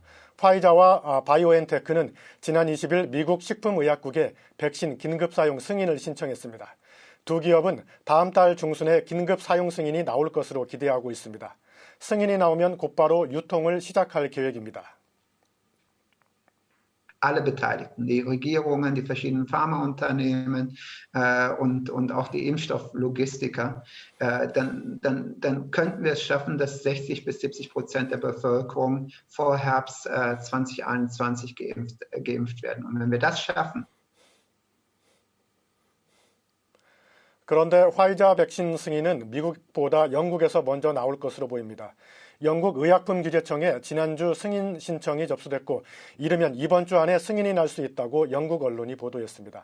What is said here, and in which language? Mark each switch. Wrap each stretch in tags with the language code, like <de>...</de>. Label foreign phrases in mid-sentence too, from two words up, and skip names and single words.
<ko>화이자와 바이오엔테크는 지난 20일 미국 식품의약국에 백신 긴급 사용 승인을 신청했습니다. 두 기업은 다음 달 중순에 긴급 사용 승인이 나올 것으로 기대하고 있습니다. 승인이 나오면 곧바로 유통을 시작할 계획입니다.</ko> <de>Alle Beteiligten, die Regierungen, die verschiedenen Pharmaunternehmen und auch die Impfstofflogistiker, dann könnten wir es schaffen, dass 60-70% der Bevölkerung vor Herbst 2021 geimpft werden. Und wenn wir das schaffen,</de> <ko>그런데 화이자 백신 승인은 미국보다 영국에서 먼저 나올 것으로 보입니다. 영국 의약품규제청에 지난주 승인 신청이 접수됐고 이르면 이번 주 안에 승인이 날 수 있다고 영국 언론이 보도했습니다.</ko>